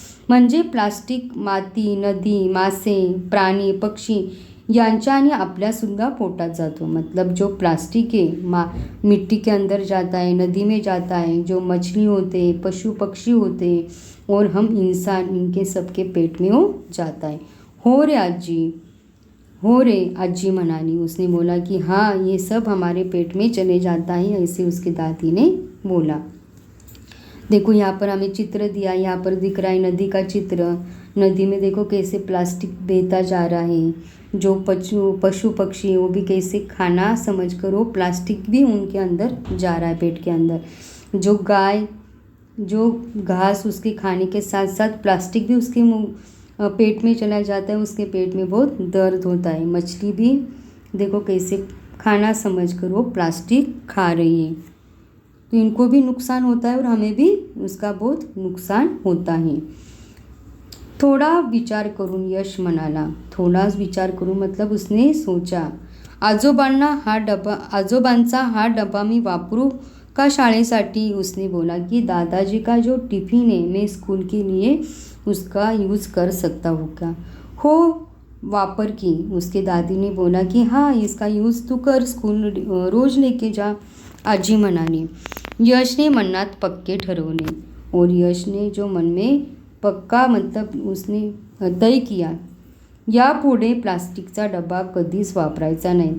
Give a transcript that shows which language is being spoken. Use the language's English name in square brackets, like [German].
[Marathi] म्हणजे प्लास्टिक माती, नदी, मासे, प्राणी, पक्षी यांच्या आणि आपल्यासुद्धा पोटात जातो। [Hindi] मतलब जो प्लास्टिक है मिट्टी के अंदर जाता है, नदी में जाता है, जो मछली होते, पशु पक्षी होते और हम इंसान, इनके सबके पेट में वो जाता है। [Marathi] हो रे आजी, हो रे आजी म्हणाली। [Hindi] उसने बोला कि हाँ, ये सब हमारे पेट में चले जाता है, ऐसे उसकी दादी ने बोला। देखो यहाँ पर हमें चित्र दिया, यहाँ पर दिख रहा है नदी का चित्र। नदी में देखो कैसे प्लास्टिक बहता जा रहा है। जो पशु पक्षी वो भी कैसे खाना समझकर वो प्लास्टिक भी उनके अंदर जा रहा है पेट के अंदर। जो गाय जो घास उसके खाने के साथ साथ प्लास्टिक भी उसके पेट में चला जाता है, उसके पेट में बहुत दर्द होता है। मछली भी देखो कैसे खाना समझकर वो प्लास्टिक खा रही है, तो इनको भी नुकसान होता है और हमें भी उसका बहुत नुकसान होता है। [Marathi] थोड़ा विचार करून यश म्हणाला, थोडा विचार करून [Hindi] मतलब उसने सोचा, [Marathi] आजोबांचा हा डबा मी वापरू का शाळेसाठी। [Hindi] उसने बोला कि दादाजी का जो टिफ़िन है मैं स्कूल के लिए उसका यूज़ कर सकता हूँ क्या। [Marathi] हो वापर की, [Hindi] उसके दादी ने बोला कि हाँ, इसका यूज़ तू कर, स्कूल रोज़ लेके जा, [Marathi] आजी म्हणाली। यश ने मनात पक्के ठरवले [Hindi] और यश ने जो मन में पक्का मतलब उसने तय किया, [Marathi] यापुढे प्लास्टिकचा डब्बा कधीच वापरायचा नहीं।